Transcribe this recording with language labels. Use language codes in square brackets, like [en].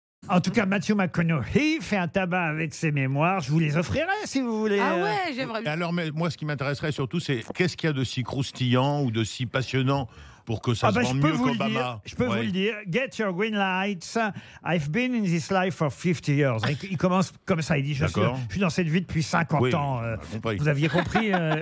[fr] En tout cas, Matthew McConaughey fait un tabac avec ses mémoires. Je vous les offrirai si vous voulez. Ah ouais, j'aimerais bien. Alors, mais moi, ce qui m'intéresserait surtout, c'est qu'est-ce qu'il y a de si croustillant ou de si passionnant pour que ça se vende mieux qu'Obama. Je peux vous le dire. [en] Get your green lights. I've been in this life for 50 years. [fr] Il commence comme ça. Il dit, je suis dans cette vie depuis 50 ans. Vous aviez compris.